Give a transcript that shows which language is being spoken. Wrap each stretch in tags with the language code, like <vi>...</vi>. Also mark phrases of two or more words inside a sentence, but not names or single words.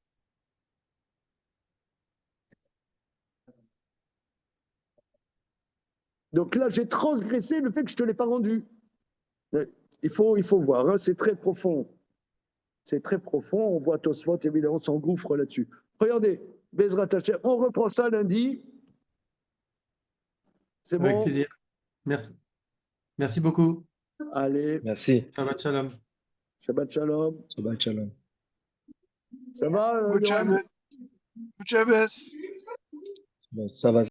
<fr>Donc là, j'ai transgressé le fait que je ne te l'ai pas rendu. Il faut voir, hein, c'est très profond. C'est très profond. On voit Tosfot, évidemment, s'engouffre là-dessus. Regardez,</fr> <he>בעזרת השם,</he> <fr>on reprend ça lundi. C'est Avec bon? plaisir. Merci. Merci beaucoup. Allez, Merci.</fr> <he>שבת שלום. שבת שלום. שבת שלום.</he> <fr>Ça va,</fr> <en>Good</en> <fr>Yohan?</fr> <en>Shabbos. Good Shabbos.</en> <fr>Bon, ça va.</fr>